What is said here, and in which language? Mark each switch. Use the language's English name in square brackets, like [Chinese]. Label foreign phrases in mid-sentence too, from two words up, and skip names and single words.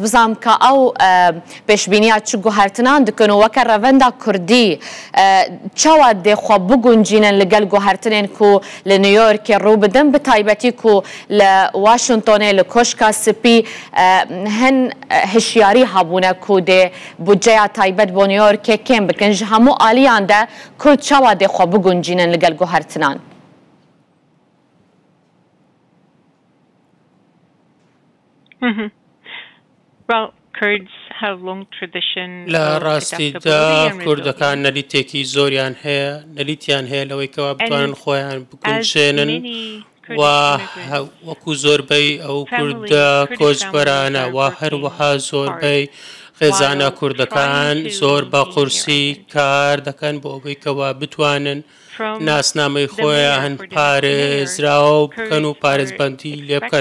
[Kurdish] بزانم کە ئەو پێشبینیا چ گوهرتنان دکن و وەکە ڕەڤەندا کوردی چاوا دێخوا بگونجینن لەگەڵ گوهرتنێن و لە نیویۆرکێ ڕوو بدەن بە تایبەتی و لە واشنگتۆنێ لە کۆشکا سپی هەن هشیاری هەبوونە و دێ بودجەیە تایبەت بۆ نیویۆرکێ کێم بکەن ژ هەموو ئالیاندا کورد چاوا دێخوا بگونجینن لەگەڵ گوهرتنان. [English] Well, Kurds have long tradition [Central Kurdish] لە ڕاستیدا کوردەکان نەریتێکی زۆریان هەیە نەریتیان هەیە لەوەی کەوا بتوانن خۆیان بکوژێنن و وەکو زۆربەی ئەو کوردە کۆچبەرانە و هەروەها زۆربەی خێزانە کوردەکان زۆر بە قورسی کار دەکەن بۆ ئەوەی کەوا بتوانن ناسنامەی خۆیان هەن پارێزراوە بکەن و پارێزبەندی لێ بکەن.